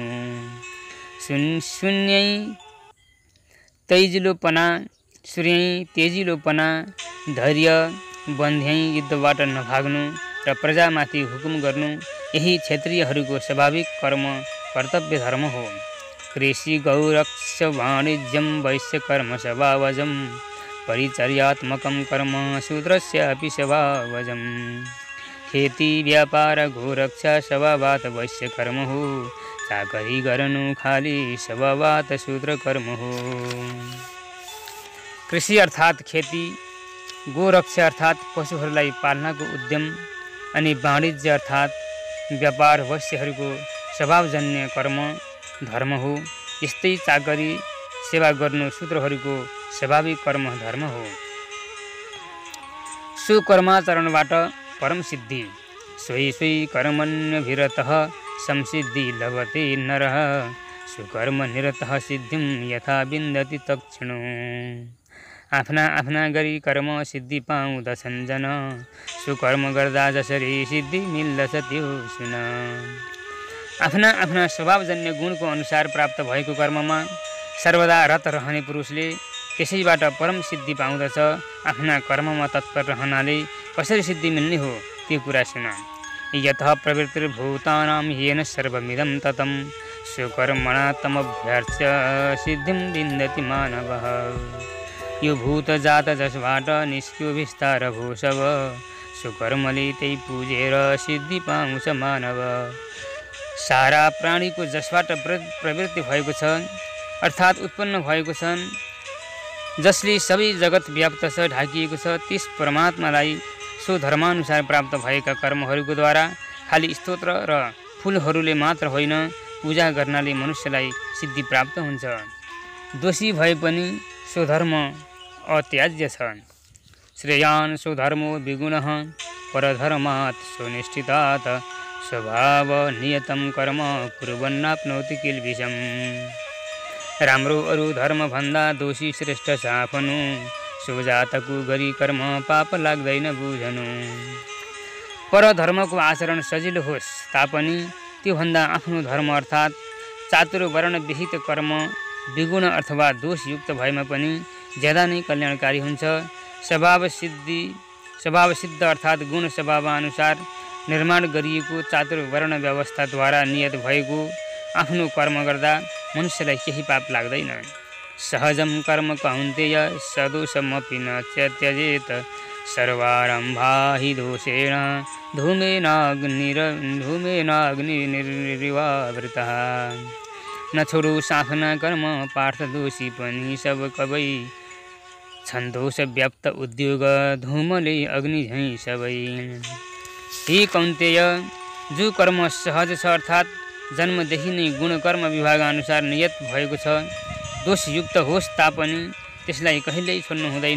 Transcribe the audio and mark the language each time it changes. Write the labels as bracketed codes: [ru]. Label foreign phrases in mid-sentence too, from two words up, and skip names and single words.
[ne] शून्यै तेजिलोपना धैर्य बन्ध्याइ युद्धबाट नभाग्नु र प्रजामाथि हुकुम गर्नु, यही क्षत्रियहरूको स्वाभाविक कर्म कर्तव्य धर्म हो। [sa] कृषि गौरक्ष वाणिज्यं वैश्य कर्म स्वभावजं, परिचर्यात्मकं कर्म शूद्रस्य अपि स्वभावजम्। [ne] खेती व्यापार गोरक्षा स्वभावत वैश्य कर्म हो। चाकरी गर्नु खाली स्वभावत शूद्र कर्म हो। कृषि अर्थात् खेती, गोरक्षा अर्थात् पशुहरूलाई पाल्नको उद्यम अनि वाणिज्य अर्थात् व्यापार वैश्यहरूको स्वभावजन्य कर्म धर्म हो। यस्तै चाकरी सेवा गर्नु शूद्रहरूको स्वाभाविक कर्म धर्म हो। सुकर्माचरणबाट परम सिद्धि। [sa] सोही सोही कर्मण्यभिरतः संसिद्धि लभते नरः। सुकर्म निरतः सिद्धिं यथा विन्दति तत्क्षणो। [ne] आफ्ना आफ्ना गरी कर्म सिद्धि पाउँदछन् जन। सुकर्म गर्दा जसरी सिद्धि मिल्दछ त्यो सुन। आफ्ना आफ्ना स्वभावजन्य गुणको अनुसार प्राप्त भएको कर्ममा सर्वदा रत रहने पुरुषले त्यसैबाट परम सिद्धि पाउँदछ। आफ्ना कर्ममा तत्पर रहनाले कसरी सिद्धि मिल्ने हो त्यो कुरा सुन। [sa] यतः प्रवृत्तिर्भूतानां येन सर्वमिदं ततं। सुकर्मणा तमभ्यर्च्य सिद्धिं विन्दति मानवः। [ne] यो भूत जात जसबाट निस्क्यो विस्तार भो सब। सुकर्मले त्यही पुजेर सिद्धि पाउँछ मानव। सारा प्राणीको जसबाट प्रवृत्ति भएको छ अर्थात् उत्पन्न भएको छन्, जसले सबै जगत व्याप्त छ ढाकिएको छ, त्यस परमात्मालाई सो धर्मानुसार प्राप्त भएका कर्महरूको द्वारा खाली स्तोत्र र फुलहरूले मात्र होइन, पूजा गर्नाले मनुष्यलाई सिद्धि प्राप्त हुन्छ। दोषी भए पनि स्वधर्म अत्याज्य छ। [sa] श्रेयान् स्वधर्मो विगुणः परधर्मात् सुनिष्ठितात्। स्वभाव नियतं कर्म कुर्वन्नाप्नोति किल्बिषम्। [ne] राम्रो अरू धर्म भन्दा दोषी श्रेष्ठ छ आफ्नो। सोजातको गरी कर्म पाप लाग्दैन बुझनु। परधर्मको आचरण सजिलो होस् तापनि त्योभन्दा आफ्नो धर्म अर्थात् चातुर्वर्ण विहित कर्म विगुण अथवा दोषयुक्त भएमा पनि ज्यादा नै कल्याणकारी हुन्छ। स्वभाव सिद्ध अर्थात् गुण स्वभावअनुसार निर्माण गरिएको चातुर्वर्ण व्यवस्थाद्वारा नियत भएको आफ्नो कर्म गर्दा मनुष्यलाई केही पाप लाग्दैन। [sa] सहजं कर्म कौन्तेय सदोषमपि न त्यजेत। सर्वारम्भा हि दोषेण धूमेनाग्निरिवावृतः। [ne] न छोडोस् आफ्ना कर्म पार्थ दोषी पनि सब कबै। छन् दोष व्याप्त उद्योग धूमले अग्नि झैँ सबै। हे कौन्तेय, जो कर्म सहज छ अर्थात् जन्मदेखि नै गुण कर्म विभाग अनुसार नियत भएको छ, दोषयुक्त होस् तापनि त्यसलाई कहिल्यै छोड्नु हुँदैन।